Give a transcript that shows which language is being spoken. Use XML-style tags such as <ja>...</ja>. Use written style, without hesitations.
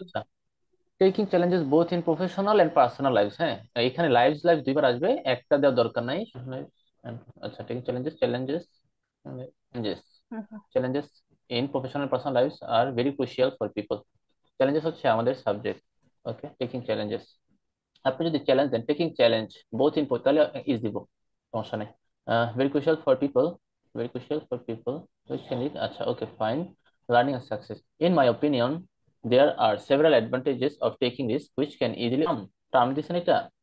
<en>আচ্ছা, taking challenges both in professional and personal life.</en> <bn>হ্যাঁ, এখানে লাইফ দুইবার আসবে, একটা দেওয়ার দরকার নাই।</bn> <en>আচ্ছা, taking challenges, challenges hmm, hmm. challenges in professional and personal lives are very crucial for people.</en> <bn>Challenges হচ্ছে আমাদের সাবজেক্ট। ওকে, টেকিং চ্যালেঞ্জেস, আপনি যদি challenge then,</bn> <en>taking challenge both in,</en> <bn>তাহলে ইজ দিব, সমস্যা নেই।</bn> <en>Very crucial for people, very crucial for people which can lead. আচ্ছা okay fine, learning and success. In my opinion there are several advantages of taking risk which can easily term</en> <bn>দিচ্ছেন এটা,</bn>